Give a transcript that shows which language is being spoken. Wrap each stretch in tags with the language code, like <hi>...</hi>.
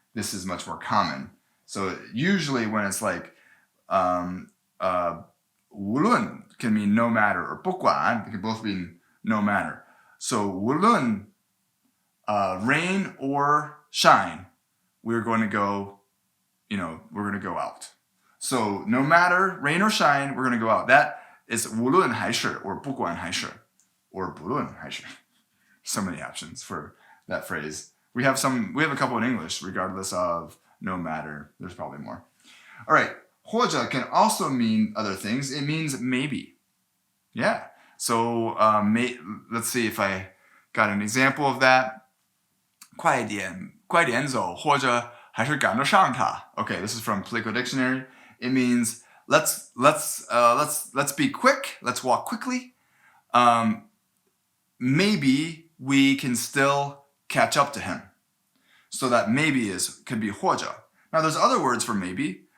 <en>This is much more common. So usually when it's like 无论 can mean no matter, or 不管 it can both mean no matter. So 无论 rain or shine, we're going to go, we're going to go out. So no matter rain or shine, we're going to go out. That is 无论还是 or 不管还是 or 不论还是. So many options for that phrase. We have a couple in English, regardless of, no matter. There's probably more. All right. 或者 can also mean other things. It means maybe. Yeah. So let's see if I got an example of that.</en> <zh>快点走，或者还是赶得上他.</zh> <en>Okay, this is from Plico dictionary. It means let's be quick. Let's walk quickly. Maybe we can still catch up to him. So that maybe could be 或者. Now there's other words for maybe.</en>